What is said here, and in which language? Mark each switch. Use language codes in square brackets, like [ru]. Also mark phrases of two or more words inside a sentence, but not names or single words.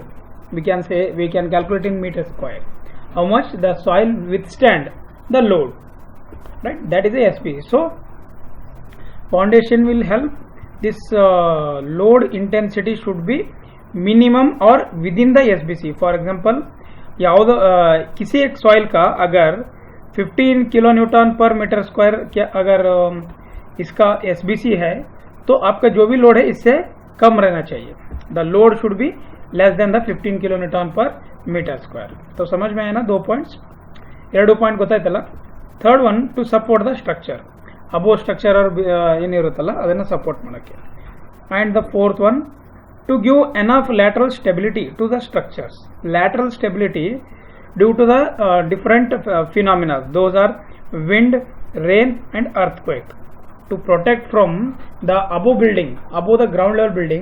[en] We can calculate in meter square how much the soil withstand the load, right? That is the SBC. So foundation will help this load intensity should be minimum or within the SBC. For example, [hi] किसी एक सॉइल का अगर 15 [en] kilo newton per meter square [hi] अगर इसका SBC है, तो आपका जो भी लोड है इससे कम रहना चाहिए. [en] the load should be less than the 15 kilo newton per meter square. [hi] तो समझ में आया ना, 2 पॉइंट्स, [kn] 2 ಪಾಯಿಂಟ್ ಗೊತ್ತಾಯ್ತಲ್ಲ. [en] third one, to support the structure, above structure [kn] ಏನಿರುತ್ತಲ್ಲ ಅದನ್ನು ಸಪೋರ್ಟ್ ಮಾಡೋಕ್ಕೆ. [en] and the fourth one, to give enough lateral stability to the structures. lateral stability due to the different phenomena, those are wind, rain and earthquake, to protect from the above building, above the ground level building.